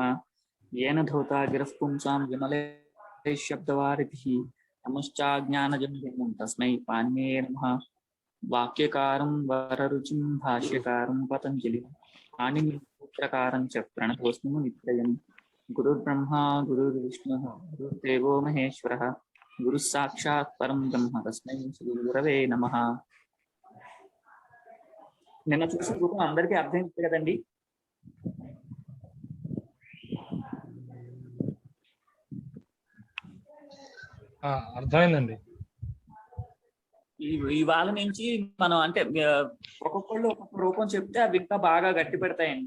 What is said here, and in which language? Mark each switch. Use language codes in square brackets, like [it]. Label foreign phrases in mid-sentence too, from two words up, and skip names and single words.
[sa] येन धौता गिरः पुंसां विमले शब्दवारिधिः नमश्चाज्ञानजन्यं तस्मै पाणिनिने नमः। वाक्यकारं वररुचिं भाष्यकारं पतञ्जलिं पाणिनिसूत्रकारं च प्रणतोऽस्मि मुनित्रयम्। गुरुर्ब्रह्मा गुरुर्विष्णुः गुरुर्देवो महेश्वरः गुरुः साक्षात् परं ब्रह्म तस्मै శ్రీ గురవే నమః। [te] నిన్న చూసిన రూపం అందరికీ అర్థమైంది కదండి? అర్థమైందండి. ఇవాళ నుంచి మనం అంటే ఒక్కొక్కళ్ళు ఒక్కొక్క రూపం చెప్తే అవి ఇంకా బాగా గట్టి పెడతాయండి.